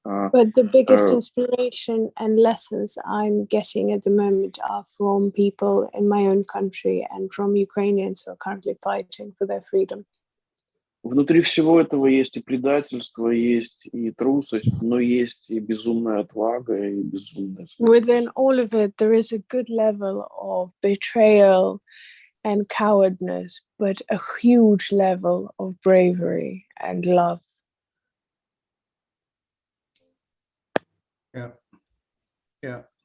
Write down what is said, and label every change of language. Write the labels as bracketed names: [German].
[English] But the biggest inspiration and lessons I'm getting at the moment are from people in my own country and from Ukrainians who are currently fighting for their freedom. [Russian] Внутри всего этого есть и предательство, есть и трусость, но есть и безумная отвага, и безумная смерть. [English] Within all of it, there is a good level of betrayal and cowardness, but a huge level of bravery and love. Yeah.